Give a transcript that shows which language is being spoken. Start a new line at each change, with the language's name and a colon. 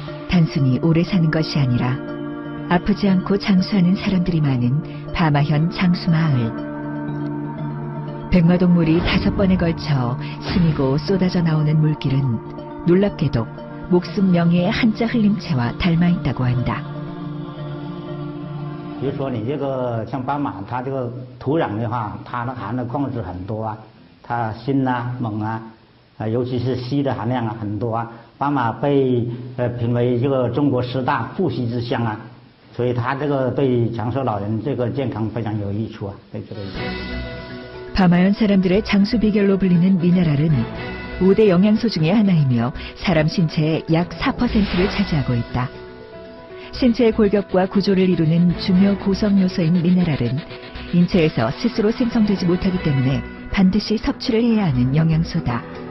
Korean: 단순히 오래 사는 것이 아니라 아프지 않고 장수하는 사람들이 많은 바마현 장수마을. 백마동물이 5번에 걸쳐 스미고 쏟아져 나오는 물길은 놀랍게도 목숨 명예의 한자 흘림체와 닮아있다고 한다.
Chinese: 比如说你这个像斑马，它这个土壤的话，它的含的矿物质很多啊，它锌啊、锰啊，尤其是硒的含量啊很多啊。斑马被评为这个中国10大富硒之乡啊，所以它这个对长寿老人这个健康非常有益处啊，对这个。
Korean: 바마현 사람들의 장수 비결로 불리는 미네랄은 5대 영양소 중의 하나이며 사람 신체의 약 4%를 차지하고 있다. 신체의 골격과 구조를 이루는 중요 구성 요소인 미네랄은 인체에서 스스로 생성되지 못하기 때문에 반드시 섭취를 해야 하는 영양소다.